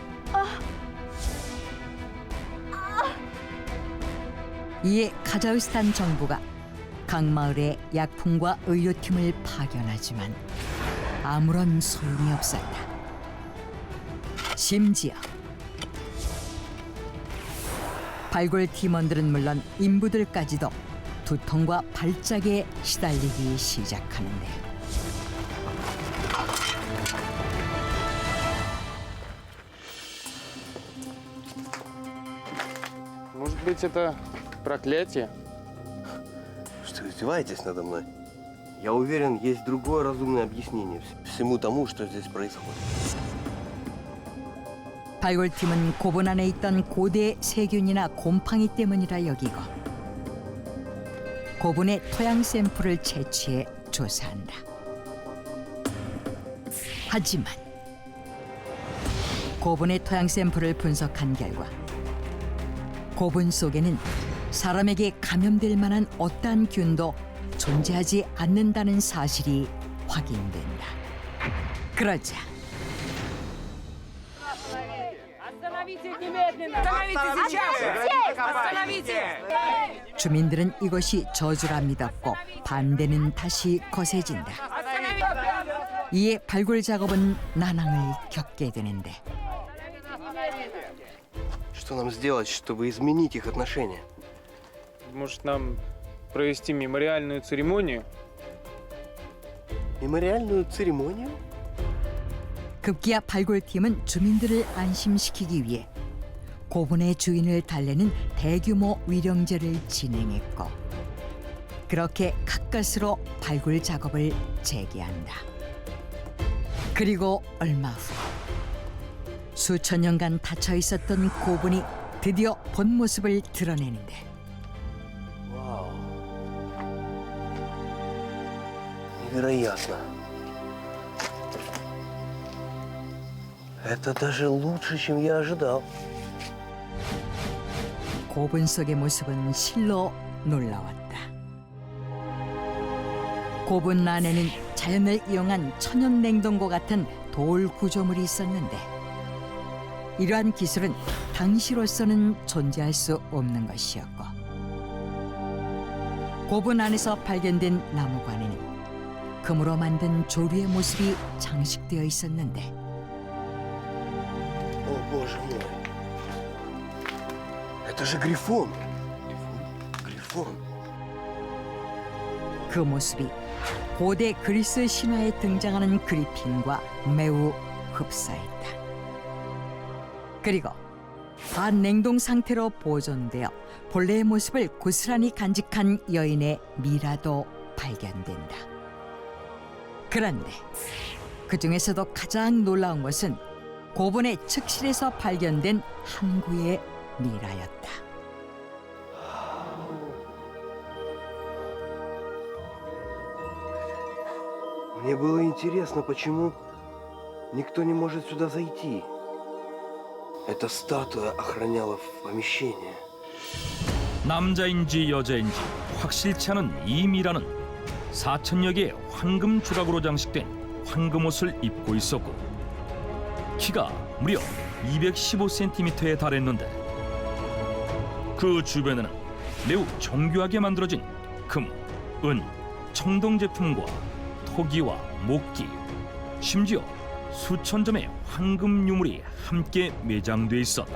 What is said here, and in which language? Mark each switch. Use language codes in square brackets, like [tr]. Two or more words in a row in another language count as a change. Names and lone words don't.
[ko] 이에 카자흐스탄 정부가 각 마을에 약품과 의료팀을 파견하지만 아무런 소용이 없었다. 심지어 발굴 팀원들은 물론 인부들까지도 두통과 발작에 시달리기 시작하는데 [ru] Может быть, это проклятие? Что, издеваетесь надо мной? Я уверен, есть другое разумное объяснение всему тому, что здесь происходит. [ko] 발굴팀은 고분 안에 있던 고대 세균이나 곰팡이 때문이라 여기고 고분의 토양 샘플을 채취해 조사한다. 하지만 고분의 토양 샘플을 분석한 결과 고분 속에는 사람에게 감염될 만한 어떠한 균도 존재하지 않는다는 사실이 확인된다. 그러자 [ru] Остановите немедленно! Остановите сейчас! Остановите! [ko] 주민들은 이것이 저주라 믿었고 반대는 다시 거세진다. 이에 발굴 작업은 난항을 겪게 되는데 [ru] Что нам сделать, чтобы изменить их отношения? Может, нам провести мемориальную церемонию? Мемориальную церемонию? [ko] 급기야 발굴팀은 주민들을 안심시키기 위해 고분의 주인을 달래는 대규모 위령제를 진행했고 그렇게 가까스로 발굴 작업을 재개한다. 그리고 얼마 후 수천 년간 닫혀 있었던 고분이 드디어 본 모습을 드러내는데 [ru] Вау. Невероятно. Это даже лучше, чем я ожидал. [ko] 고분 속의 모습은 실로 놀라웠다. 고분 안에는 자연을 이용한 천연 냉동고 같은 돌 구조물이 있었는데 이러한 기술은 당시로서는 존재할 수 없는 것이었고 고분 안에서 발견된 나무관에는 금으로 만든 조류의 모습이 장식되어 있었는데 [ru] О, боже мой. Это же Грифон. Грифон. [ko] 그 모습이 고대 그리스 신화에 등장하는 그리핀과 매우 흡사했다. 그리고 반냉동 상태로 보존되어 본래의 모습을 고스란히 간직한 여인의 미라도 발견된다. 그런데 그 중에서도 가장 놀라운 것은 고분의 측실에서 발견된 항구의 미라였다. [ru] Мне было интересно, почему никто не может сюда зайти. Эта статуя охраняла помещение. [ko] 남자인지 여자인지 확실치 않은 이 미라는 4천여 개의 황금 조각으로 장식된 황금 옷을 입고 있었고 키가 무려 215cm에 달했는데 그 주변에는 매우 정교하게 만들어진 금, 은, 청동 제품과 토기와 목기, 심지어 수천 점의 황금 유물이 함께 매장돼 있었다.